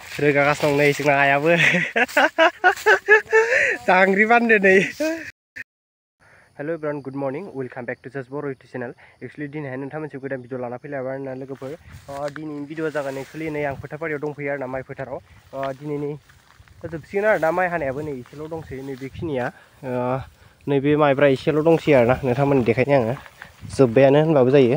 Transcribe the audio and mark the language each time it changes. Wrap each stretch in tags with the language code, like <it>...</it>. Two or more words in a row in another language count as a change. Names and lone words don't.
<brx>रोगागासिनो दं नै जोंना आइयाबो दांग्रि बानदो नै।</brx> <en>Hello everyone, good morning, Welcome back to Just Bor' YouTube channel.</en> <brx>एक्चुअली दिनैहाय नोंथां मोनसे गोदान भिडिअ लाना फैलायबाय आरोना लोगोफोर। दिनैनि भिडिअ जागोन एक्चुअली नै आं फोथारबारियाव दंफैयो आरोना माइ फोथाराव। दिनैनि जोबसिगोन आरोना माइ हानायाबो नै एसेल' दंसै नैबेखिनिया। नैबे माइब्रा एसेल' दंसै आरोना नोंथांमोननो देखायनो आङो जोब्बायानो होनबाबो जायो।</brx>